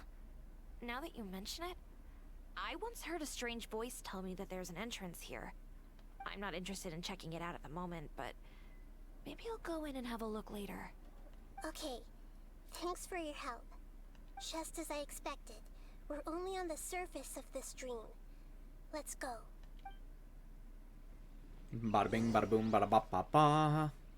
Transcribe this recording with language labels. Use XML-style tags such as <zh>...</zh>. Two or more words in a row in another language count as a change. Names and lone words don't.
<en>Now that you mention it, I once heard a strange voice tell me that there's an entrance here. I'm not interested in checking it out at the moment, but maybe I'll go in and have a look later. Okay, thanks for your help. Just as I expected, we're only on the surface of this dream. Let's go. Bada bing, bada boom, bada ba ba ba.</en>